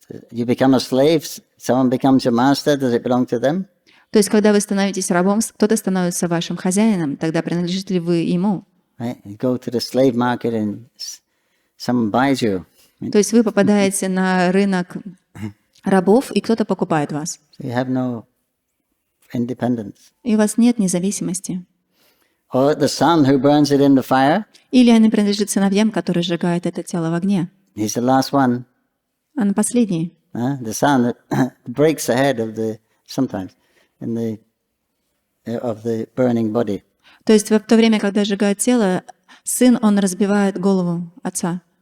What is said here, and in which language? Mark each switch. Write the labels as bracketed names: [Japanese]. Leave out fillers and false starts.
[English] You become a slave, someone becomes your master, does it belong to them? [Russian] То есть, когда вы становитесь рабом, кто-то становится вашим хозяином, тогда принадлежите ли вы ему? [English] Right? You go to the slave market and someone buys you. [Russian] То есть вы попадаете на рынок рабов, и кто-то покупает вас. [English] So you have no independence. [Russian] И у вас нет независимости. [English] Or the son who burns it in the fire. [Russian] Или они принадлежат сыновьям, которые сжигают это тело в огне. [English] He's the last one. [Russian] Он последний. [English] The son that breaks the head of sometimes of the burning body. [Russian] То есть в то время, когда сжигают тело, сын, он разбивает голову отца.